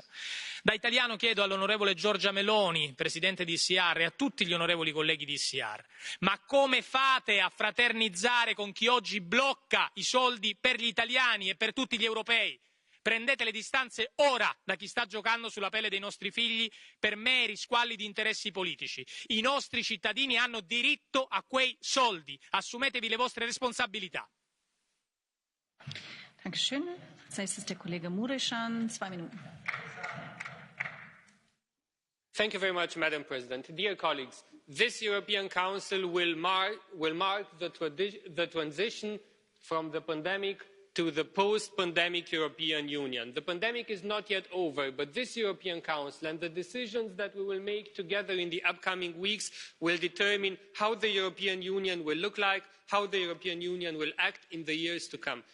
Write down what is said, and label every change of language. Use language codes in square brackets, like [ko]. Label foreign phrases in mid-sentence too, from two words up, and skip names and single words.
[it] Da italiano chiedo all'onorevole Giorgia Meloni, presidente di ICR, e a tutti gli onorevoli colleghi di ICR, ma come fate a fraternizzare con chi oggi blocca i soldi per gli italiani e per tutti gli europei? Prendete le distanze ora da chi sta giocando sulla pelle dei nostri figli per meri squalli di interessi politici. I nostri cittadini hanno diritto a quei soldi. Assumetevi le vostre responsabilità. [de] Dankeschön. Als nächstes der Kollege Mureşan, 2 Minuten. [en] Thank you very much, Madam President. Dear colleagues, this European Council will mark the transition from the pandemic to the post-pandemic European Union. The pandemic is not yet over, but this European Council and the decisions that we will make together in the upcoming weeks will determine how the European Union will look like, how the European Union will act in the years to come.